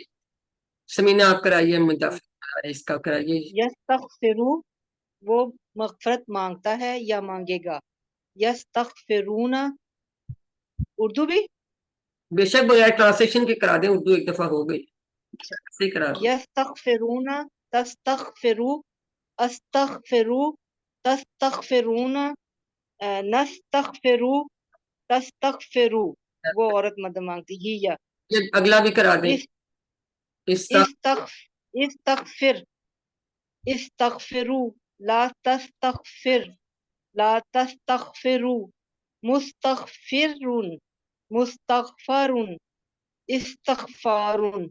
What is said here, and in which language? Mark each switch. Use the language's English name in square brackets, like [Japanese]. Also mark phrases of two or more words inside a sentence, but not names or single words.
[Urdu] سمینہ آپ کرائیے مدافع اس کا کرائیے. یستغفرو وہ مغفرت مانگتا ہے یا مانگے گا, یستغفرون اردو بھی بے شک بغیر ٹرانسلیشن کے کرا دیں, اردو ایک دفعہ ہو گئی, صحیح کرا دیں. [Arabic] یستغفرون تستغفرو استغفرو تستغفرون نستغفرو تستغفرو [Urdu] وہ عورت مدد مانگتی ہی, یا یہ اگلا بھی کرا دیں. [Arabic] استغفر استغفرو لا تستغفر لا تستغفرو مستغفرون مستغفرون استغفارون.